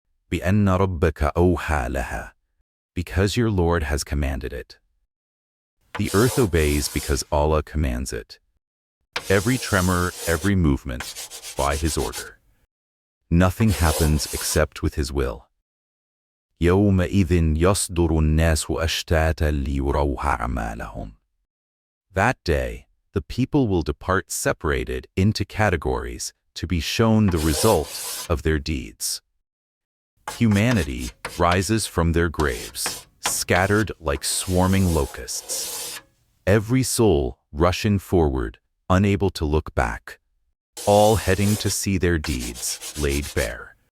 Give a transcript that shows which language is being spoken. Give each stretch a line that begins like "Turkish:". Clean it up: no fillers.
Arabic: بأن ربك أوحى لها.
English: Because your Lord has commanded it. The earth obeys because Allah commands it. Every tremor, every movement, by His order. Nothing happens except with His will.
Arabic: يومئذ يصدر الناس أشتاتا ليروا أعمالهم.
English: That day, the people will depart separated into categories to be shown the result of their deeds. Humanity rises from their graves, scattered like swarming locusts. Every soul rushing forward, unable to look back, all heading to see their deeds laid bare.